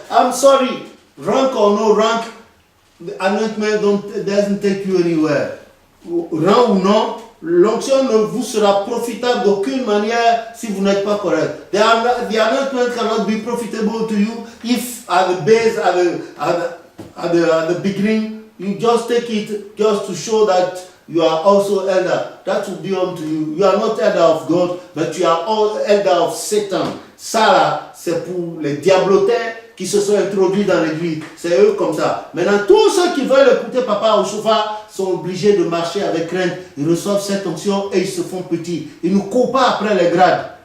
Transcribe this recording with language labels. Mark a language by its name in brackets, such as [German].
[English] I'm sorry, rank or no rank, the anointment doesn't take you anywhere. [French] Rang ou non, l'onction ne vous sera profitable d'aucune manière si vous n'êtes pas correct. [English] The anointment cannot be profitable to you if at the base, at the beginning, you just take it just to show that you are also elder. That will be unto you. You are not elder of God, but you are all elder of Satan. [French] Ça là, c'est pour les diablotins qui se sont introduits dans l'église. C'est eux comme ça. Maintenant, tous ceux qui veulent écouter Papa au chauffard sont obligés de marcher avec crainte. Ils reçoivent cette onction et ils se font petits. Ils ne courent pas après les grades.